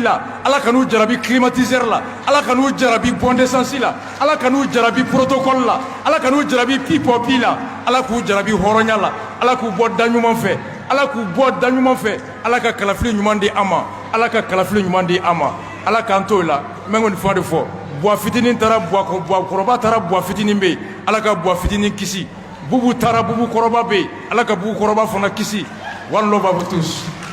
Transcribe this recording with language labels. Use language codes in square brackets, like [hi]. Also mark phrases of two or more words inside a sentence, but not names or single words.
[bm] la Ala ka n'u jarabi climatiseur la Ala ka n'u jarabi [fr] bon d'essence [bm] la Ala ka n'u jarabi protocole la Ala ka n'u jarabi pipopi la Ala k'u jarabi hɔrɔnya la Ala k'u bɔ da ɲuman fɛ Ala k'u bɔ da ɲuman fɛ Ala ka kalafili ɲuman di an ma Ala ka kalafili ɲuman di an ma Ala k'an to la n bɛ nin fɛn de fɔ buwa fitinin taara buwa kɔrɔba taara buwa fitinin bɛ yen Ala ka buwa fitinin kisi bubu taara bubu kɔrɔba bɛ yen Ala ka bubu kɔrɔba fana kisi [en] one love [fr] à vous tous.